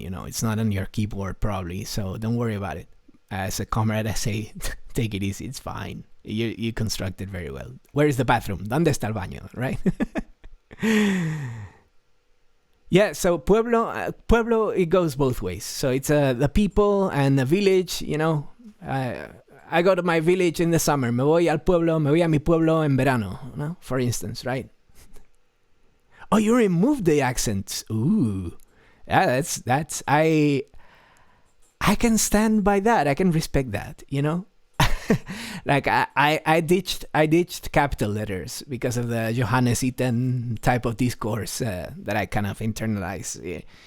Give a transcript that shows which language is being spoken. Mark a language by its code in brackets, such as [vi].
[en] You know, it's not on your keyboard probably, so don't worry about it. As a comrade, I say, take it easy. It's fine. You constructed very well. Where is the bathroom? [es] ¿Dónde está el baño? [en] Right? Yeah, so pueblo, it goes both ways. So it's the people and the village, you know. I go to my village in the summer. [es] Me voy a mi pueblo en verano, no? [en] For instance, right? Oh, you removed the accents. Ooh. Yeah, that's I can stand by that. I can respect that, you know? Like I ditched capital letters because of the Johannes Itten type of discourse that I kind of internalized.